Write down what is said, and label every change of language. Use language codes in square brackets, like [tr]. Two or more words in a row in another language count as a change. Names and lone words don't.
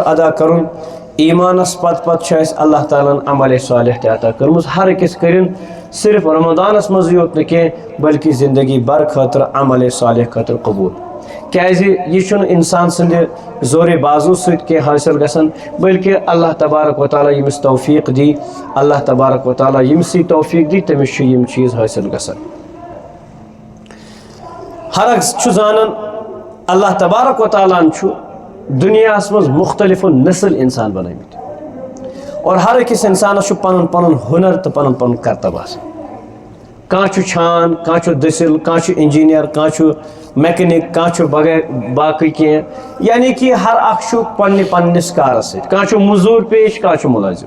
[ks] ادا کرُن ایٖمانس پتہٕ چھُ اسہِ اللہ تعالیٰ ہن عملِ صالح تہِ عطا کٔرمٕژ، ہر أکِس کٔرِن صرف رمضانس منٛزٕے یوت نہٕ کینٛہہ بلکہِ زندگی بھر خٲطرٕ عملِ صالح خٲطرٕ قبوٗل، کیازِ یہِ چھُنہٕ انسان سٕنٛدِ زورِ بازو سۭتۍ کینٛہہ حٲصِل گژھان، بلکہِ اللہ تبارک و تعالیٰ ییٚمِس توفیق دی، اللہ تبارک و تعالیٰ ییٚمسٕے توفیق دی تٔمِس چھُ یِم چیٖز حٲصِل گژھان۔ ہر اکھ چھُ زانان اللہ تبارک و تعالیٰ ہن چھُ دُنیاہس منٛز مختلف نسل انسان بنٲومٕتۍ، اور ہر أکِس انسانس چھُ پنُن پنُن ہُنر تہٕ پنُن پنُن کرتب آسان، کانٛہہ چھُ چھان، کانٛہہ چھُ دٔسِل، کانٛہہ چھُ انجیٖنیر، کانٛہہ چھُ میکنِک، کانٛہہ چھُ بغیر باقٕے کینٛہہ، یعنی کہ ہر اکھ چھُ پننِس کارس سۭتۍ، کانٛہہ چھُ موٚزوٗر پیش، کانٛہہ چھُ مُلٲزِم۔